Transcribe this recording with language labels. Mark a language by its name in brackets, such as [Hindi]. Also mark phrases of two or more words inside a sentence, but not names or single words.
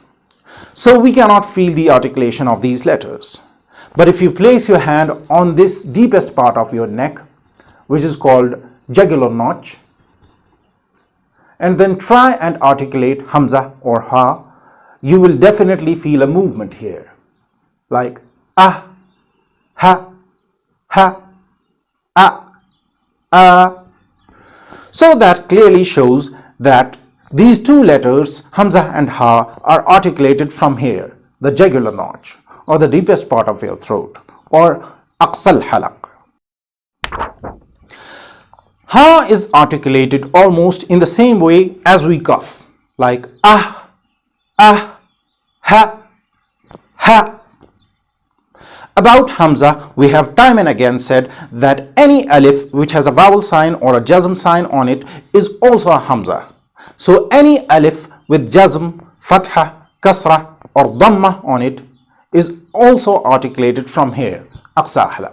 [English] So we cannot feel the articulation of these letters. But if you place your hand on this deepest part of your neck, which is called jugular notch, and then try and articulate hamzah or ha, you will definitely feel a movement here, like ah, ha, ha, ah. So that clearly shows that these two letters, hamzah and ha, are articulated from here, the jugular notch, or the deepest part of your throat, or [Arabic] أقصى الحلق. [English] Ha is articulated almost in the same way as we cough, like ah, ah, ha, ha. About hamzah, we have time and again said that any alif which has a vowel sign or a jazm sign on it is also a hamzah. So any alif with jazm, fatha, kasra or dhamma on it is also articulated from here, [Arabic] أقصى حلق.